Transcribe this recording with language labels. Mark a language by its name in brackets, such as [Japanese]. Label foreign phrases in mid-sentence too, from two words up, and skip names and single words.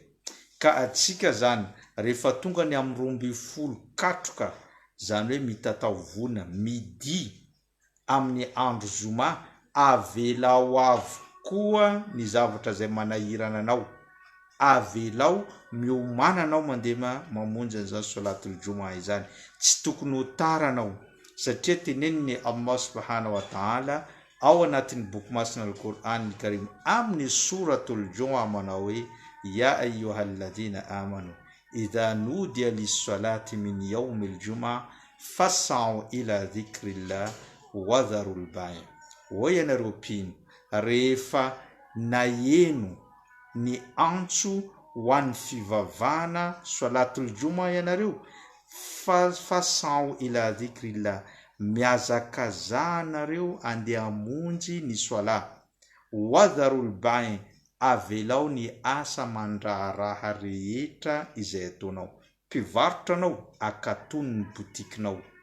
[Malagasy] Ka atsika zany rehefa tonga ny amin'ny 12 katroka zany hoe mitatao vona midi amin'ny andro zoma avelao avokoa ny zavatra zay manahirana anao, avelao miomana anao mandeha mamonjy an'izany [Arabic] صلاة الجمعة [Malagasy] izany, tsy tokony ho tara anao satria teneniny Allah [Arabic] سبحانه وتعالى [Malagasy] ao anatin'ny boky masina al-Qur'an al-Karim amin'ny suratul juma manao hoe [Arabic] يا أيها الذين آمنوا إذا نودي للصلاة من يوم الجمعة فاسعوا إلى ذكر الله وذروا البيع'. [Malagasy] O ianareo mpino, rehefa naheno ny antso ho an'ny fivavahana [Arabic] صلاة الجمعة [Malagasy] ianareo, [Arabic] فاسعوا إلى ذكر الله, [Malagasy] miazakazanareo andeha hamonjy ny soala, [Arabic] وذروا البيع', [Malagasy] avelao ny asa mandraharaha rehetra izay ataonao, mpivarotra anao akatony ny botikinao,